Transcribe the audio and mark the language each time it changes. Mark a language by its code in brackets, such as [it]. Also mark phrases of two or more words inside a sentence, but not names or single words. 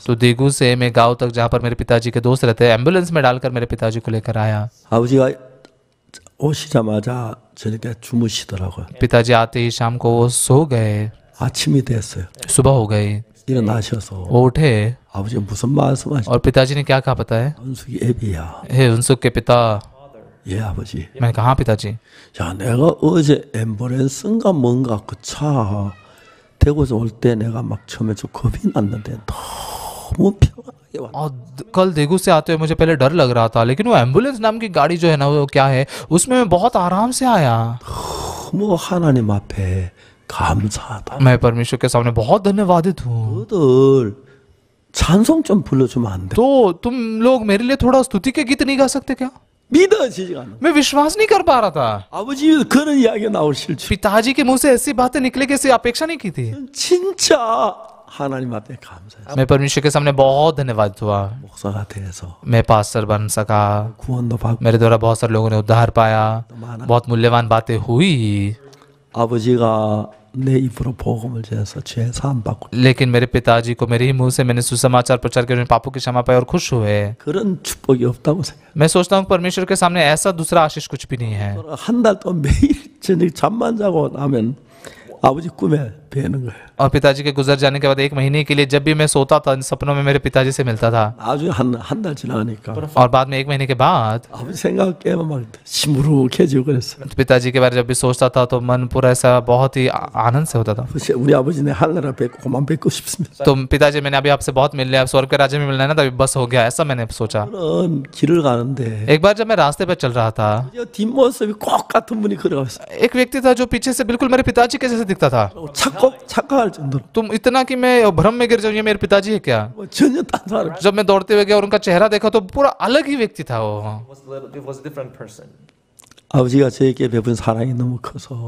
[hi] तो देगू से मैं गांव तक जहाँ पर मेरे पिताजी के दोस्त रहते हैं, एम्बुलेंस में डालकर मेरे पिताजी को लेकर आया। [ko] 아버지가 오시자마자 저녁에 주무시더라고요. [hi] पिताजी आते ही शाम को वो सो गए। [ko] 아침이 됐어요. [hi] सुबह हो गई, [ko] 일어나셔서 [hi] वो उठे [ko] 아버지가 무슨 말씀하시죠? [hi] और पिताजी ने क्या कहा पता है? [ko] 은숙이 애비야. [hi] हे उनसुक के पिता। [ko] 예 아버지. [hi] मैंने कहा हाँ पिताजी, [ko] 야 내가 어제 앰뷸런스인가 뭔가 그 차 대구에서 올 때 내가 막 처음에 좀 겁이 났는데 너무 편하게 왔. [hi] और कल देगू से आते हुए मुझे पहले डर लग रहा था, लेकिन वो एम्बुलेंस नाम की गाड़ी जो है ना, वो क्या है, उसमें मैं बहुत आराम से आया। [ko] 너무 하나님 앞에 감사하다. [hi] मैं परमेश्वर के सामने बहुत धन्यवादित हूँ। [ko] 너들 찬송 좀 불러주면 안 돼? [hi] तो तुम लोग मेरे लिए थोड़ा स्तुति के गीत नहीं गा सकते क्या? [ko] 믿어지지가 않아. [hi] मैं विश्वास नहीं कर पा रहा था। [ko] 아버지 그런 이야기가 나오실 줄 [hi] पिताजी के मुंह से ऐसी बातें निकले कि ऐसी अपेक्षा नहीं की थी। [ko] 진짜 하나님 앞에 감사해요. [hi] मैं परमेश्वर के सामने बहुत धन्यवादित हुआ। [ko] 목사가 돼서 [hi] मैं पास्टर बन सका, [ko] 구원도 받고 [hi] मेरे द्वारा बहुत सारे लोगों ने उद्धार पाया, बहुत मूल्यवान बातें हुई। [ko] 아버지가 내 입으로 복음을 전해서 죄 사함 받고 [hi] लेकिन मेरे पिताजी को मेरे ही मुंह से मैंने सुसमाचार प्रचार किया, उन्होंने पापों की क्षमा पाई और खुश हुए। [ko] 그런 축복이 없다고 생각해요. [hi] मैं सोचता हूँ परमेश्वर के सामने ऐसा दूसरा आशीष कुछ भी नहीं है। [ko] 한 달 동안 매일 저녁 잠만 자고 나면 아버지 꿈에 뵈는 거예요. [hi] और पिताजी के गुजर जाने के बाद 1 महीने के लिए जब भी मैं सोता था, इन सपनों में मेरे पिताजी से मिलता था। [ko] 나중에 한 달 지나가니까 [hi] और बाद में 1 महीने के बाद [ko] 아버지 생각 깨면 막 시무룩해지고 그랬어요. [hi] पिताजी के बारे में जब भी सोचता था तो मन पूरा ऐसा बहुत ही आनंद से होता था। [ko] 우리 아버지네 하늘나라 뵙고 그만 뵙고 싶습니다. [hi] तो पिताजी मैंने अभी आपसे बहुत मिल लिया, स्वर्ग के राज्य में मिलना है ना, तभी बस हो गया, ऐसा मैंने सोचा। [ko] 저는 길을 가는데 [hi] एक बार जब मैं रास्ते पर चल रहा था, [ko] 뒷모습이 꼭 같은 분이 걸어갔어요. [hi] एक व्यक्ति था जो पीछे से बिल्कुल मेरे पिताजी के जैसे दिखता था। [ko] 착각할 정도로 [hi] तुम इतना कि मैं भ्रम में गिर जाऊं, ये मेरे पिताजी है क्या? [ko] 전혀 딴 사람. [hi] जब मैं दौड़ते हुए गया और उनका चेहरा देखा तो पूरा अलग ही व्यक्ति था वो। [en] it was a different person. [ko] 아버지가 저에게 베푼 사랑이 너무 커서